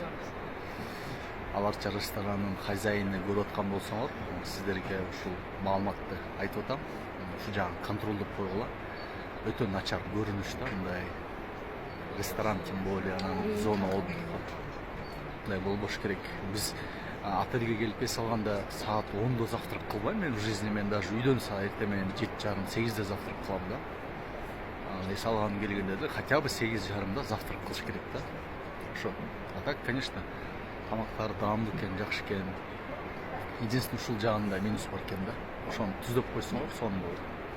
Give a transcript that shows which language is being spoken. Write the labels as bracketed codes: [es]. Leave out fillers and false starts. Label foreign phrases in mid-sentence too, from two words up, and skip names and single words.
[ky] Аларча ресторанын хозяйыны көрүп аткан болсоңор, сиздерге ушул маалыматты айтып атам. Ушу жагын контролдоп койгула. Өтө начар көрүнүш да, мындай ресторан, [ru] тем более [ky] анан [ru] зона отдыха. [ky] Мындай болбош керек. Биз отельге келип эс алганда саат 10-да завтрак кылбайм мен [ru] в жизни. [ky] Мен даже үйдөн эртең менен 7:30-8-де завтрак кылам да. Эс алган келгенде де [ru] хотя бы [ky] 8:30-да завтрак кылыш керек да. Ошо. [ru] А так, конечно, [ky] тамактар даамдуу экен, жакшы экен. Единственное, ушул жагында минус бар экен да. Ошону түзөп койсоңор сонун болот.